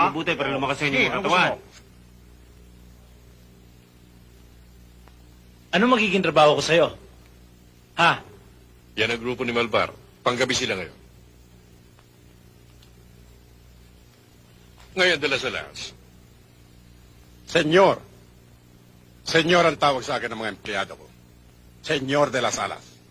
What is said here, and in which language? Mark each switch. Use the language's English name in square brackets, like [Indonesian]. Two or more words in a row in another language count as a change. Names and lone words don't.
[Filipino] mabuti para lumakas sa Sige, inyong anong katawan. gusto mo? Ano magiging trabaho ko sa'yo? Ha? Yan ang grupo ni Malvar. Panggabi sila ngayon. Ngayon, de las Alas. Senyor. Senyor ang tawag sa akin ng mga empleyado ko. Senyor de las Alas.